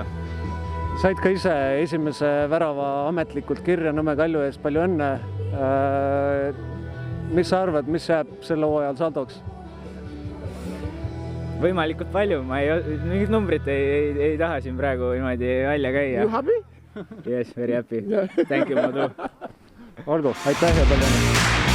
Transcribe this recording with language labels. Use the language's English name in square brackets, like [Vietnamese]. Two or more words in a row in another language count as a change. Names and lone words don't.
[Estonian] Said ka ise esimese värava ametlikult kirja Nõmme Kalju ees, palju õnne. Mis sa arvad, mis jääb selle hooajal saldoks? Võimalikult palju, mingit numbrit ei taha siin praegu niimoodi välja käia. [English] You happy? Yes, very happy. Thank you, Madu. [Estonian] Olgu, aitäh ja palju õnne!